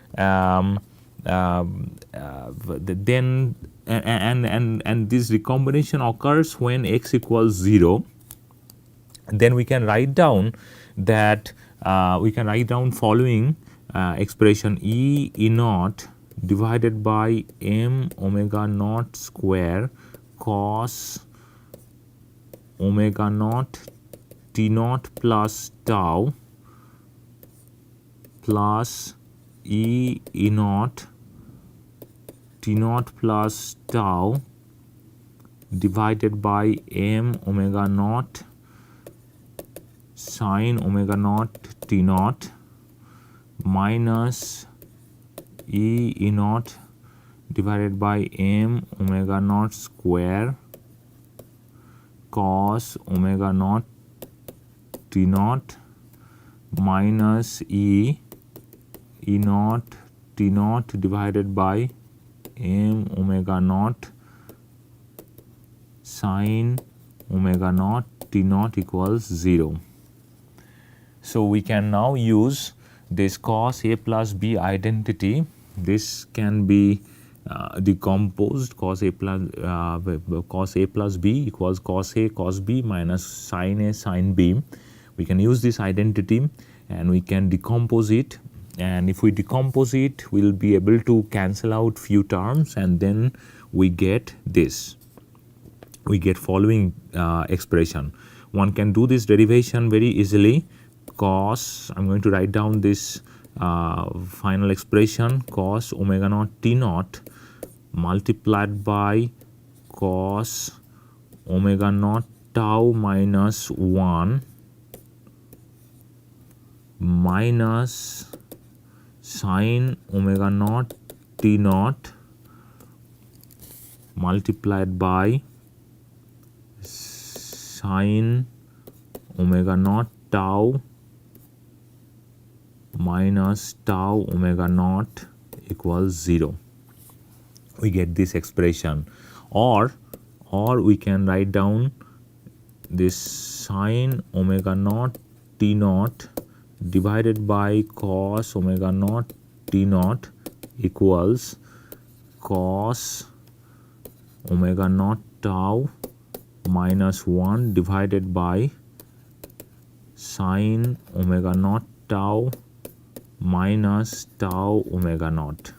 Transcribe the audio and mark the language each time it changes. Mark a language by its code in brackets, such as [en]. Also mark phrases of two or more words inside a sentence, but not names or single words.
[en] this recombination occurs when x equals 0, then we can write down that following expression: e naught divided by m omega naught square cos omega naught t naught plus tau plus e naught t naught plus tau divided by m omega naught sine omega naught t naught minus e naught divided by m omega naught square cos omega naught t naught minus e naught t naught divided by m omega naught sine omega naught t naught equals 0. So we can now use this cos A plus B identity. This can be decomposed. Cos A plus B equals cos A cos B minus sin A sin B. We can use this identity and we can decompose it, and if we decompose it we will be able to cancel out few terms, and then we get this. We get following expression. One can do this derivation very easily. Cos, I'm going to write down this final expression, cos omega naught t naught multiplied by cos omega naught tau minus 1 minus sine omega naught t naught multiplied by sine omega naught tau minus tau omega naught equals 0. We get this expression. Or or we can write down this sine omega naught T naught divided by cos omega naught T naught equals cos omega naught tau minus 1 divided by sine omega naught tau minus tau omega naught.